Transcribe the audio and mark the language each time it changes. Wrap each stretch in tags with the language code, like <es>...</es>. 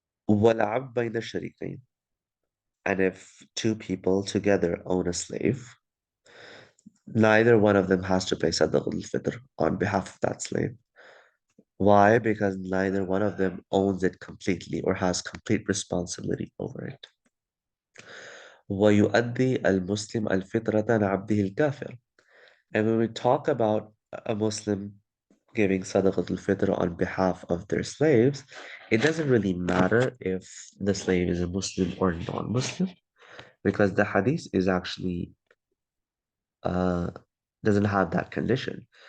<ar>وَالْعَبْدُ بَيْنَ الشَّرِيكَيْنِ.</ar> <en>And if two people together own a slave, Neither one of them has to pay Sadaqah al-Fitr on behalf of that slave. Why? Because neither one of them owns it completely or has complete responsibility over it.</en> <ar>ويؤدي المسلم الفطرة عن عبده الكافر.</ar> <en>And when we talk about a Muslim giving Sadaqah al-Fitr on behalf of their slaves, it doesn't really matter if the slave is a Muslim or non-Muslim, because the hadith is actually uh, doesn't have that condition.</en>